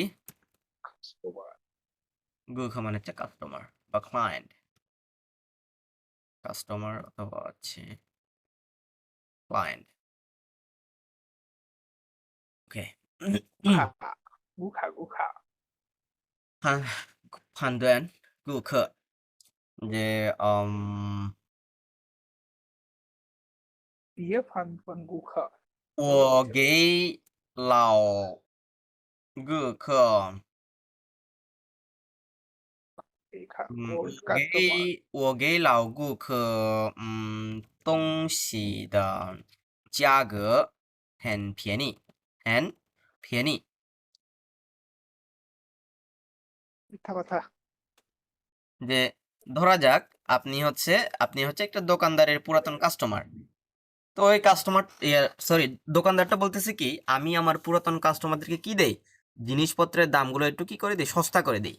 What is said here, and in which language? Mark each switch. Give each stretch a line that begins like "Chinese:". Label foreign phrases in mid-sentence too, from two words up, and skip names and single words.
Bangla: কাস্টমার গুখ মানে হচ্ছে কাস্টমার বা ক্লায়েন্ট কাস্টমার অথবা হচ্ছে ক্লায়েন্ট ওকে
Chinese: 顾客顾客判断顾客 যে দিয়ে ফান ফান গুখা 我给老顾客
Bangla: দেখা 嗯，
English: old customer
Chinese: 我给老顾客东西的价格很便宜，很便宜。
Bangla: মিথ্যা কথা যে ধরা যাক আপনি হচ্ছে একটা দোকানদারের পুরাতন কাস্টমার তো ওই কাস্টমার সরি দোকানদারটা বলতেছে কি আমি আমার পুরাতন কাস্টমারদেরকে কি দেই জিনিসপত্রের দামগুলো একটু কি করে দিই সস্তা করে দিই